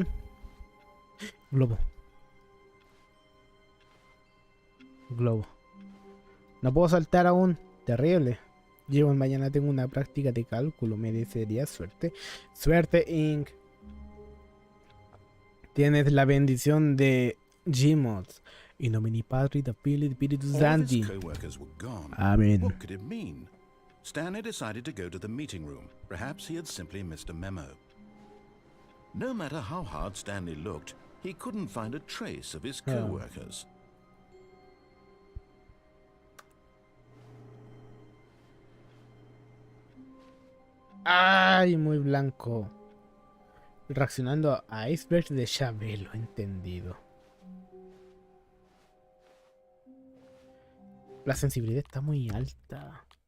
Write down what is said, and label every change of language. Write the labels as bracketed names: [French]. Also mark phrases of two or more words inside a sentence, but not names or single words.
[Spanish] Globo. Globo. No puedo saltar aún. Terrible. Llevo mañana tengo una práctica de cálculo. Merecería suerte. Suerte, Inc. Tienes la bendición de Gmods. [Latin] In nomine Patri, et Filii, et Spiritus Sancti. [Spanish] Amén. [English] What could it mean? Stanley decided to go to the meeting room. Perhaps he had simply missed a memo. No matter how hard Stanley looked, he couldn't find a trace of his co-workers. [Spanish] Ay, muy blanco. Reaccionando a icebergs de Chabelo, entendido. La sensibilidad está muy alta.